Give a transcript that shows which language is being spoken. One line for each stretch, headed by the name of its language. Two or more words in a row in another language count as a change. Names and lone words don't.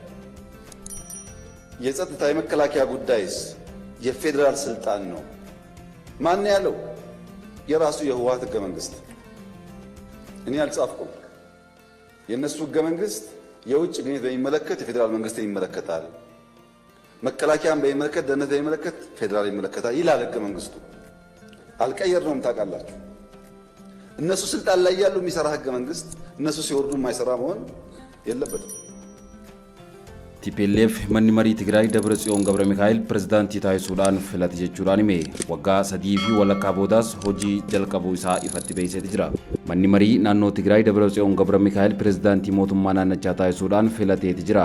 Amharic: የጸጥታ የመከላከያ ጉዳይስ የፌደራል ስልጣን ነው ማን ያለው የራሱ የህወሓት ህገ መንግስት እኔ አልጻፍኩም የነሱ ህገ መንግስት የውጭ ግንኙነት በሚመለከት የፌደራል መንግስት ይመለከታል መከላከያን በሚመለከት ደህንነት በሚመለከት ፌደራል ይመለከታል ይላል ህገ መንግስቱ አልቀየርነውም ታውቃላችሁ እነሱ ስልጣን ላይ ያሉ የሚሰራ ህገ መንግስት እነሱ ሲወርዱ የማይሰራ መሆን የለበትም
Oromo: TPLF manni marii Tigraay Dabratsiyoon Gabra Mikaa'el pirezidaantii taasisuudhaan filate jechuudhaan hime waggaa 3 fi walakkaa boodaas hojii jalqabuu isaa ifatti beeksisee jira. Manni marii naannoo Tigraay Dabratsiyoon Gabra Mikaa'el pirezidaantii mootummaa naannachaa taasisuudhaan filatee jira.